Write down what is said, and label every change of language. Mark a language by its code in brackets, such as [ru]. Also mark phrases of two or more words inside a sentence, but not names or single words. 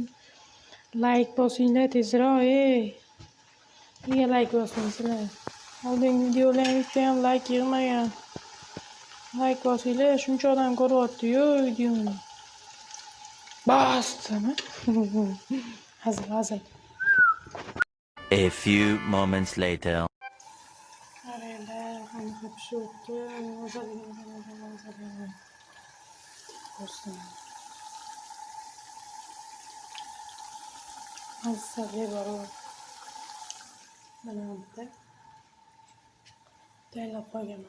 [uz] Like bosinglar tezroq, ey. Nega like bosmaysizlar? Oldingi videolaringizda ham like yig'magan. Like bosinglar, shuncha odam ko'ryapti-yu videoni. Bosdimi? Hazil. [en] A few moments later. [uz] Qaranglar, qanaqa pishibdi. Mazali. Mazali bor. Mana bitta tayyorlab qo'yganman.